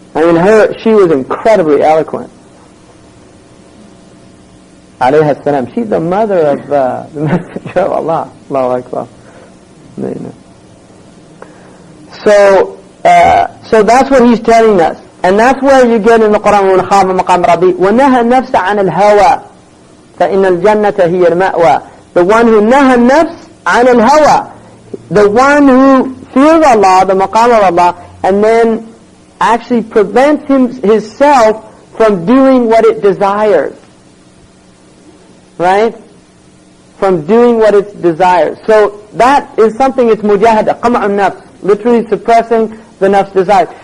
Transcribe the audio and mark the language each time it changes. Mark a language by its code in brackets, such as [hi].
[en] I mean, she was incredibly eloquent. Alayha salam. She's the mother of the Messenger of Allah. Allahu Akbar. So that's what he's telling us. And that's where you get in the Quran, [ar] وَمَنْ خَافَ مَقَامَ رَبِّهِ وَنَهَى النَّفْسَ عَنِ الْهَوَى فَإِنَّ الْجَنَّةَ هِيَ الْمَأْوَى. [en] The one who [ar] نَهَى النَّفْسَ عَنِ الْهَوَى, [en] the one who fears Allah, the maqam of Allah, and then actually prevents himself from doing what it desires. Right? From doing what it desires. So that is something, it's mujahada, qam'un nafs, literally suppressing the nafs desires.